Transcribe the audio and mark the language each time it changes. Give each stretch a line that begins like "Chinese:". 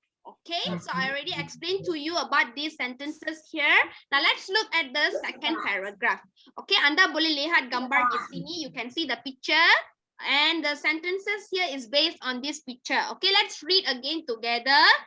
English: Okay, so I already explained to you about these sentences here. Now let's look at the second paragraph.
Malay: Okay, anda boleh lihat gambar di sini.
English: You can see the picture. And the sentences here is based on this picture. Okay, let's read again together.